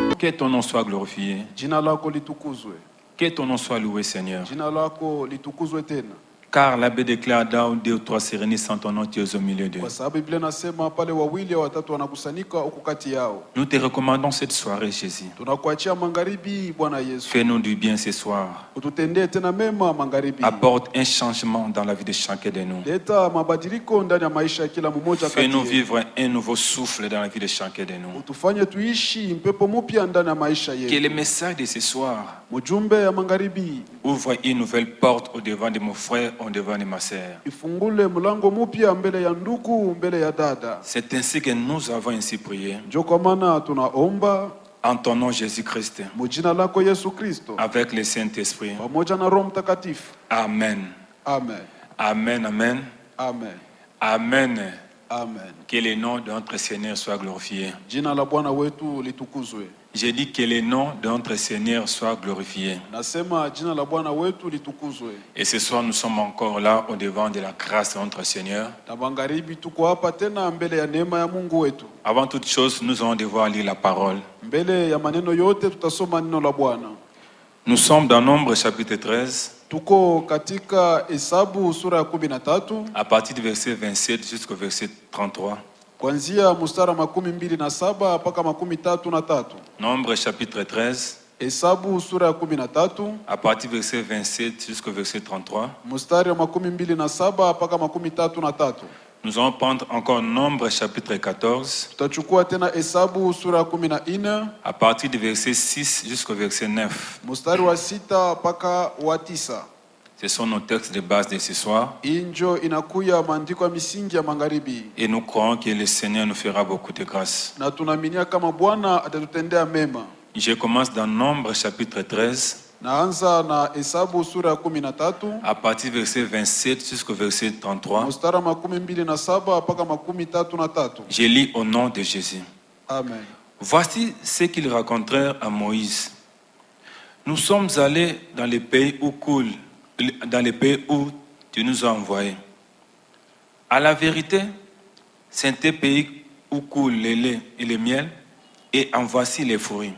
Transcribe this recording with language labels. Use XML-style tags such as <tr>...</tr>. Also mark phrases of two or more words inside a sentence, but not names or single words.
<fr>ton nom soit glorifié.</fr> <sw>Jina lako litukuzwe.</sw> <fr>Que ton nom soit loué, Seigneur.</fr> <sw>Jina lako litukuzwe tena.</sw> <fr>Car la Bible déclare dans 2 ou 3 se réunissent en ton nom, tu es au milieu d'eux.</fr> <sw>Kwa sababu Biblia inasema pale wawili au watatu wanakusanyika huko kati yao.</sw> <fr>Nous te recommandons cette soirée, Jésus.</fr> <sw>Tunakuachia magharibi Bwana Yesu.</sw> <fr>Fais-nous du bien ce soir.</fr> <sw>Ututendee tena mema magharibi.</sw> <fr>Apporte un changement dans la vie de chacun de nous.</fr> <sw>Leta mabadiliko ndani ya maisha ya kila mmoja kati yetu.</sw> <fr>Fais-nous vivre un nouveau souffle dans la vie de chacun de nous.</fr> <sw>Utufanye tuishi mpepo mpya ndani ya maisha yetu.</sw> <fr>Que le message de ce soir</fr> <sw>Mjumbe ya magharibi</sw> <fr>ouvre une nouvelle porte au devant de mon frère, au devant de ma sœur.</fr> <sw>ifungule mlango mpya mbele ya ndugu, mbele ya dada.</sw> <fr>C'est ainsi que nous avons ainsi prié.</fr> <sw>Ndio kwa maana tunaomba</sw> <fr>en ton nom Jésus-Christ,</fr> <sw>mjina lako Yesu Kristo,</sw> <fr>avec le Saint-Esprit.</fr> <sw>pamoja na Roho Mtakatifu. Amen. Amen. Amen, amen. Amen. Amen. Amen.</sw> <fr>Que le nom de notre Seigneur soit glorifié.</fr> <sw>Jina la Bwana wetu litukuzwe.</sw> <fr>J'ai dit que le nom de notre Seigneur soit glorifié.</fr> <sw>Nasema jina la Bwana wetu litukuzwe.</sw> <fr>Et ce soir, nous sommes encore là au devant de la grâce de notre Seigneur.</fr> <sw>Na magharibi tuko hapa tena mbele ya neema ya Mungu wetu.</sw> <fr>Avant toute chose, nous allons devoir lire la parole.</fr> <sw>Mbele ya maneno yote tutasoma neno la Bwana.</sw> <fr>Nous sommes dans Nombre chapitre 13.</fr> <sw>Tuko katika Hesabu sura ya 13</sw> <fr>à partir du verset 27 jusqu'au verset 33.</fr> <sw>kuanzia mstari 27 mpaka 33.</sw> <fr>Nombre chapitre 13.</fr> <sw>Hesabu sura ya 13</sw> <fr>à partir du verset 27 jusqu'au verset 33.</fr> <sw>mstari wa 27 mpaka 33.</sw> <fr>Nous allons prendre encore Nombre chapitre 14.</fr> <sw>Tutachukua tena Hesabu sura ya 14</sw> <fr>à partir du verset 6 jusqu'au verset 9.</fr> <sw>mstari wa 6 mpaka wa 9.</sw> <fr>Ce sont nos textes de base de ce soir.</fr> <sw>Injo inakuya maandiko ya misingi ya magharibi.</sw> <fr>Et nous croyons que le Seigneur nous fera beaucoup de grâce.</fr> <sw>Na tunaaminia kama Bwana atatutendea mema.</sw> <fr>Je commence dans Nombre chapitre 13.</fr> <sw>Naanza na Hesabu sura ya 13</sw> <fr>à partir du verset 27 jusqu'au verset 33.</fr> <sw>mstari wa 27 mpaka 33.</sw> <fr>Je lis au nom de Jésus. Amen. Voici ce qu'ils racontèrent à Moïse. Nous sommes allés dans le pays où tu nous as envoyés. À la vérité, c'est un pays où coule le lait et le miel, et en voici les fruits.</fr>